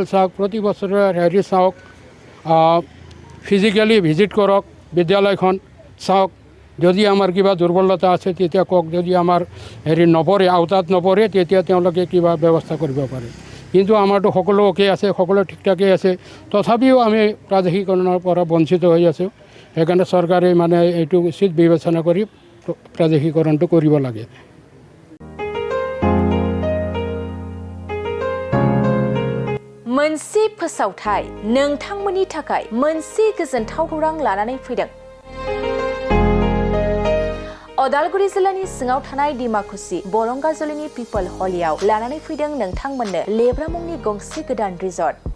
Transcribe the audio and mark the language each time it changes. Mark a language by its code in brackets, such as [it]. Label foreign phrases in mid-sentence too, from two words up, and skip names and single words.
[as] চাওক প্ৰতি বছৰে হেৰি চাওক [en] physically visit [as] কৰক বিদ্যালয়খন চাওক যদি আমাৰ কিবা দুৰ্বলতা আছে তেতিয়া কওক যদি আমাৰ হেৰি নপৰে আওতাত নপৰে তেতিয়া তেওঁলোকে কিবা ব্যৱস্থা কৰিব পাৰে কিন্তু আমাৰতো সকলো অ'কে আছে সকলো ঠিক ঠাকেই আছে তথাপিও আমি প্ৰাদেশিকৰণৰ পৰা বঞ্চিত হৈ আছোঁ সেইকাৰণে চৰকাৰে মানে এইটো উচিত বিবেচনা কৰি প্ৰাদেশিকৰণটো কৰিব লাগে [brx] मोनसे फोसावथाय नोंथांमोननि थाखाय मोनसे गोजोनथाव खौरां लानानै फैदों अदालगुरि जिल्लानि सिङाव थानाय डिमाकुसि बरंगाजुलिनि पिपल हलियाव लानानै फैदों नोंथांमोननो लेब्रा मुंनि गंसे गोदान रिजर्ट